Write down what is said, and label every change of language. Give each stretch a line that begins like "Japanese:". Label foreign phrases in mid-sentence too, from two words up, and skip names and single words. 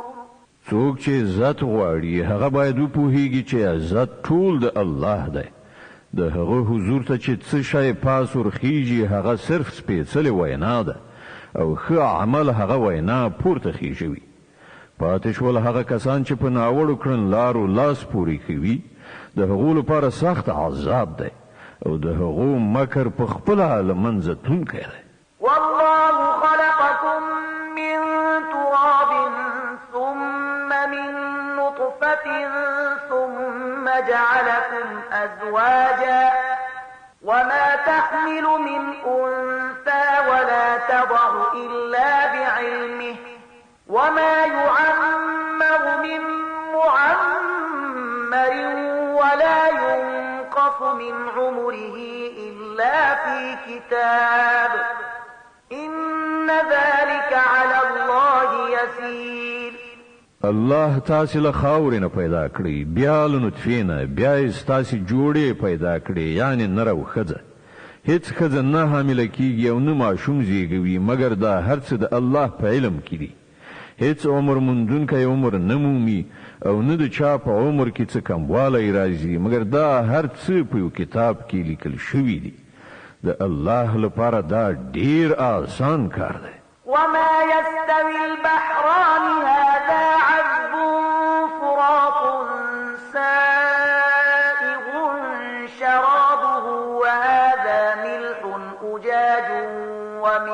Pashto: څوک چې عزت غواړي هغه باید وپوهیږي چې عزت ټول د الله دی. د هغه حضور ته چې څه شی پاس ورخیږي هغه صرف سپېڅلې وینا ده او ښه عمل هغه وینا پورته خیژوي. پاتې شول هغه کسان چې په ناوړو کړن لارو لاس پورې کوي د هغو لپاره سخت عذاب دی او د هغو مکر په خپله له منځه تلونکی دی.
Arabic: والله خلقكم من تراب ثم من نطفة ثم جعلكم أزواجا وما تحمل من أنثى ولا تضع إلا بعلمه وما يعمر من معمر ولا ينقص من عمره إلا في كتاب إن ذلك على الله يسير.
Pashto: الله تاسې له خاورې نه پیدا کړی بیا له نطفې نه بیا یې ستاسې جوړې پیدا کړې یعنې نر او ښځه. هیڅ ښځه نه حامله کیږي او نه ماشوم زیږوي مګر دا هر څه د الله په علم کې دي. هیڅ عمر موندونکی عمر نه مومي او نه د چا په عمر کې څه کموالی راځي مګر دا هر څه په یو کتاب کې لیکل شوي دي. د الله لپاره دا ډیر آسان کار دی.
Arabic: وما يستوي البحران هذا عذب فرات سائغ شرابه وهذا ملح أجاج